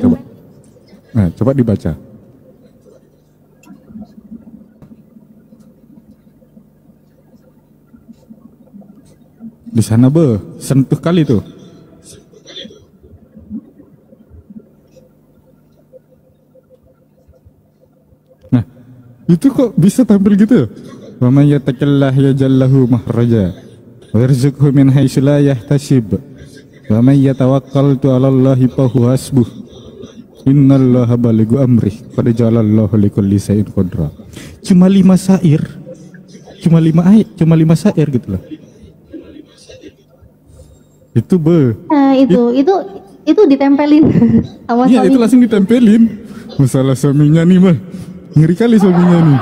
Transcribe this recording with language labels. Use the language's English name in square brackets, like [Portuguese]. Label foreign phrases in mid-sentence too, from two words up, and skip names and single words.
[Indonesian] Dibaca, coba. Nah, coba dibaca. Di sana sentuh kali tuh. Nah, itu kok bisa tampil gitu? [Arabic] ومن يتق الله يجعل له مخرجا ويرزقه من حيث لا يحتسب ومن يتوكل على الله فهو حسبه إن الله بالغ أمره قد جعل الله لكل شيء قدرا. [Indonesian] Cuma 5 syair. Cuma 5 ayat, cuma 5 syair gitu loh. Itu Nah, itu ditempelin sama iya, suami. itu langsung ditempelin. Masalah suaminya nih ngeri kali suaminya nih.